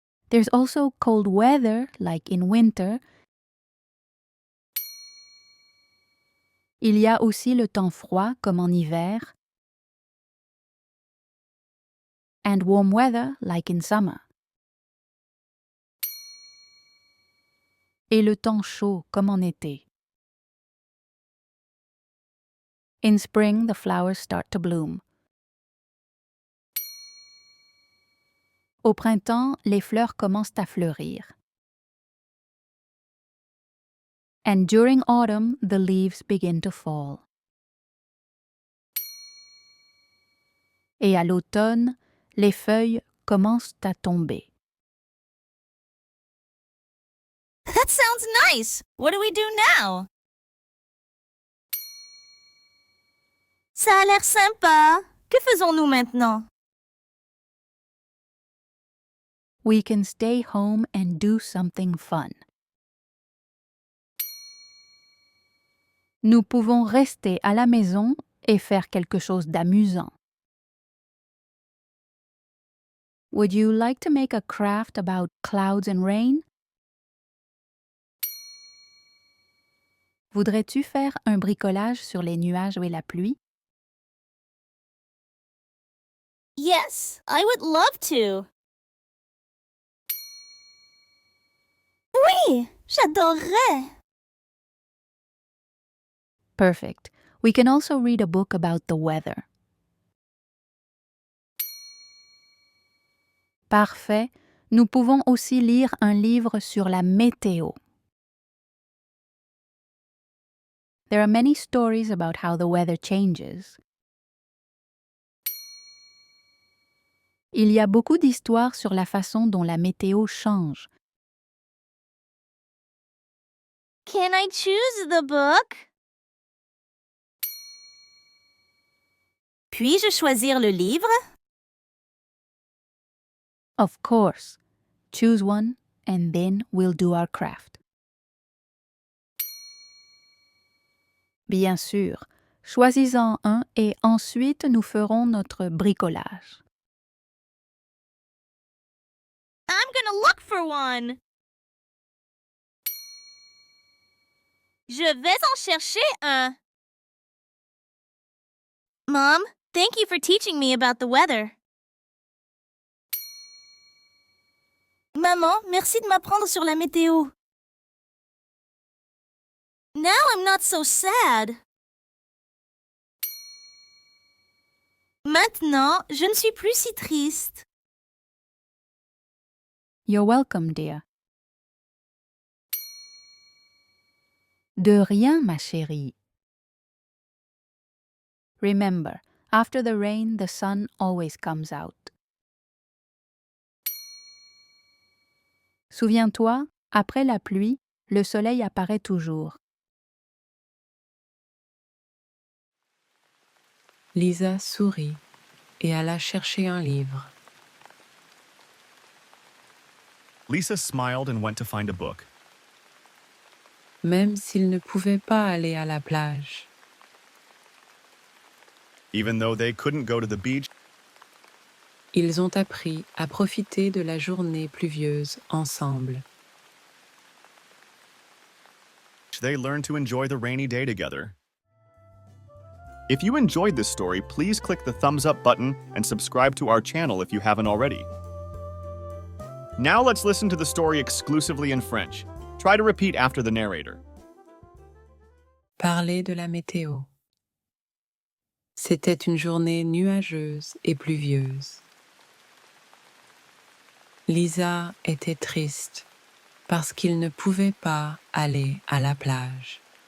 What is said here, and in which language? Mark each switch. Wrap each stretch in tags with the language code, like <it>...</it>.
<en>There's also cold weather, like in winter.</en> <fr>Il y a aussi le temps froid, comme en hiver.</fr> <en>And warm weather, like in summer.</en> <fr>Et le temps chaud, comme en été.</fr> <en>In spring, the flowers start to bloom.</en> <fr>Au printemps, les fleurs commencent à fleurir.</fr> <en>And during autumn, the leaves begin to fall.</en> <fr>Et à l'automne, les feuilles commencent à tomber.</fr> <en>That sounds nice. What do we do now?</en> <fr>Ça a l'air sympa. Que faisons-nous maintenant?</fr> <en>We can stay home and do something fun.</en> <fr>Nous pouvons rester à la maison et faire quelque chose d'amusant.</fr> <en>Would you like to make a craft about clouds and rain?</en> <fr>Voudrais-tu faire un bricolage sur les nuages et la pluie?</fr> <en>Yes, I would love to.</en> <fr>Oui, j'adorerais.</fr> <en>Perfect. We can also read a book about the weather.</en> <fr>Parfait. Nous pouvons aussi lire un livre sur la météo.</fr> <en>There are many stories about how the weather changes.</en> <fr>Il y a beaucoup d'histoires sur la façon dont la météo change.</fr> <en>Can I choose the book?</en> <fr>Puis-je choisir le livre?</fr> <en>Of course. Choose one and then we'll do our craft.</en> <fr>Bien sûr. Choisis-en un et ensuite nous ferons notre bricolage.</fr> <en>I'm gonna look for one.</en> <fr>Je vais en chercher un.</fr> <en>Mom, thank you for teaching me about the weather.</en> <fr>Maman, merci de m'apprendre sur la météo.</fr> <en>Now I'm not so sad.</en> <fr>Maintenant, je ne suis plus si triste.</fr> <en>You're welcome, dear.</en> <fr>De rien, ma chérie.</fr> <en>Remember, after the rain, the sun always comes out.</en> <fr>Souviens-toi, après la pluie, le soleil apparaît toujours. Lisa sourit et alla chercher un livre.</fr> <en>Lisa smiled and went to find a book.</en> <fr>Même s'ils ne pouvaient pas aller à la plage.</fr> <en>Even though they couldn't go to the beach,</en> <fr>Ils ont appris à profiter de la journée pluvieuse ensemble.</fr> <en>they learned to enjoy the rainy day together. If you enjoyed this story, please click the thumbs up button and subscribe to our channel if you haven't already. Now let's listen to the story exclusively in French. Try to repeat after the narrator.</en> <fr>Parler de la météo. C'était une journée nuageuse et pluvieuse. Lisa était triste parce qu'il ne pouvait pas aller à la plage.</fr>